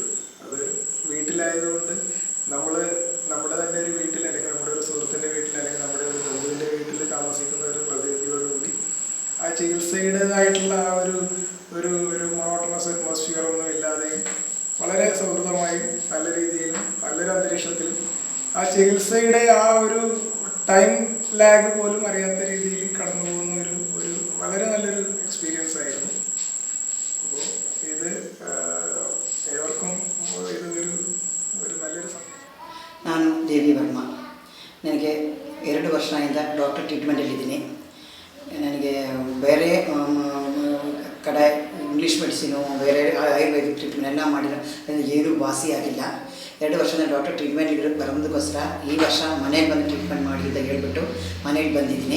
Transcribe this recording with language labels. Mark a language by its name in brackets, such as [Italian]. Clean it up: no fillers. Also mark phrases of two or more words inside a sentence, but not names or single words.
[Malayalam] അത് വീട്ടിലായതുകൊണ്ട് നമ്മൾ നമ്മുടെ തന്നെ ഒരു വീട്ടിൽ അല്ലെങ്കിൽ നമ്മുടെ ഒരു സുഹൃത്തിൻ്റെ വീട്ടിൽ അല്ലെങ്കിൽ നമ്മുടെ ഒരു ബന്ധുവിൻ്റെ വീട്ടിൽ താമസിക്കുന്ന ഒരു പ്രതിനിധിയോടുകൂടി ആ ചികിത്സയുടേതായിട്ടുള്ള ആ ഒരു [English] monotonous atmosphere [Malayalam] ഒന്നും ഇല്ലാതെയും വളരെ സൗഹൃദമായും നല്ല രീതിയിലും നല്ലൊരു അന്തരീക്ഷത്തിലും ആ ചികിത്സയുടെ ആ ഒരു [English] time lag [Malayalam] പോലും അറിയാത്ത രീതിയിൽ കടന്നു പോകുന്ന ഒരു വളരെ നല്ലൊരു എക്സ്പീരിയൻസ് ആയിരുന്നു. അപ്പോൾ ഇത് ഏവർക്കും ഇത് ഒരു നല്ലൊരു [Kannada] ನಾನು ದೇವಿ ವರ್ಮ. ನನಗೆ 2 ವರ್ಷ ಆಯಿತು ಡಾಕ್ಟರ್ ಟ್ರೀಟ್ಮೆಂಟಲ್ಲಿದ್ದೀನಿ. ನನಗೆ ಬೇರೆ ಕಡೆ [English] English medicine [Kannada] ಬೇರೆ [English] ayurvedic treatment [Kannada] ಎಲ್ಲ ಮಾಡಿದ್ರೆ ನನಗೆ ಏನೂ ವಾಸಿ ಆಗಿಲ್ಲ. 2 ವರ್ಷದ ಡಾಕ್ಟರ್ ಟ್ರೀಟ್ಮೆಂಟ್ಗೆ ಬರೋದಕ್ಕೋಸ್ಕರ ಈ ವರ್ಷ ಮನೇಲಿ ಬಂದು ಟ್ರೀಟ್ಮೆಂಟ್ ಮಾಡಿ ಅಂತ ಹೇಳ್ಬಿಟ್ಟು ಮನೇಲಿ ಬಂದಿದ್ದೀನಿ.